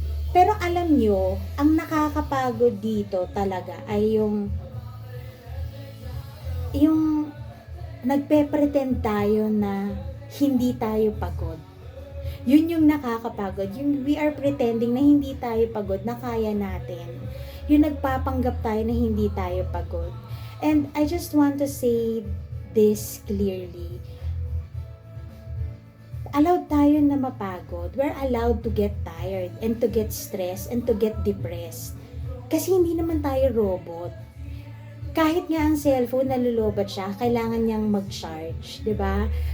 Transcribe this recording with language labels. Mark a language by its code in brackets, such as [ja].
[tl] Pero alam nyo, ang nakakapagod dito talaga ay yung nagpe-pretend tayo na hindi tayo pagod. Yun yung nakakapagod. Yung [en] we are pretending [tl] na hindi tayo pagod, na kaya natin. Yung nagpapanggap tayo na hindi tayo pagod. [en] And I just want to say this clearly. Allowed [tl] tayo na mapagod. [en] We're allowed to get tired and to get stressed and to get depressed. [tl] Kasi hindi naman tayo robot. Kahit nga ang cellphone nalulobat siya, kailangan niyang mag-charge, 'di ba?